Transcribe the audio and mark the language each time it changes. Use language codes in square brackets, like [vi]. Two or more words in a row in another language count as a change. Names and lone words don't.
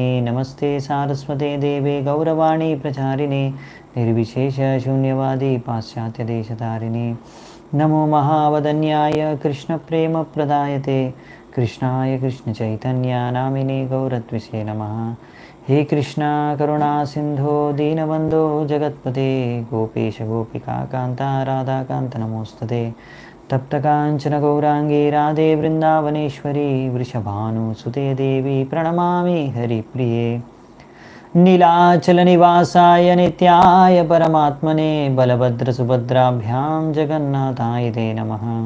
[sa] నమస్తే సారస్వతే దేవే గౌరవాణి ప్రచారిణే నిర్విశేష శూన్యవాది పాశ్చాత్యదేశతారిణే. నమో మహావదన్యాయ కృష్ణప్రేమ ప్రదాయతే కృష్ణాయ కృష్ణచైతన్య నామినే గౌరద్విషే నమః. हे कृष्ण करुणा सिंधो दीनबंधो जगत्पते गोपेश गोपिका कांता राधाकांत नमोस्तुते. तप्तकांचन गौरांगी राधे वृंदावनेश्वरी वृषभानुसुते देवी प्रणमामि हरिप्रिये. नीलाचल निवासाय नित्याय परमात्मने बलभद्रसुभद्राभ्यां जगन्नाथाय ते नमः.